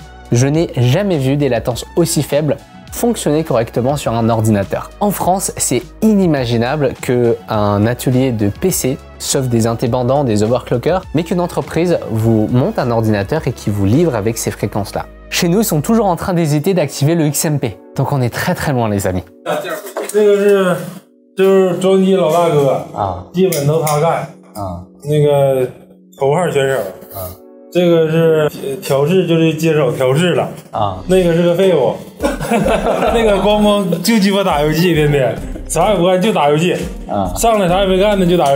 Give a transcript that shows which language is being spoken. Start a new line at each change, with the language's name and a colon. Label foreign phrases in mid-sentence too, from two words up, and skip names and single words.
French: Je n'ai jamais vu des latences aussi faibles fonctionner correctement sur un ordinateur. En France, c'est inimaginable qu'un atelier de PC, sauf des indépendants, des overclockers, mais qu'une entreprise vous monte un ordinateur et qui vous livre avec ces fréquences-là. Chez nous, ils sont toujours en train d'hésiter d'activer le XMP. Donc on est très loin, les amis.
Chinese: 这个是就是周记老大哥啊，基本都他干那个头号选手这个是调试，就是接手调试了那个是个废物，那个光就鸡巴打游戏，天天啥也不干就打游戏上来啥也没干呢就打游戏。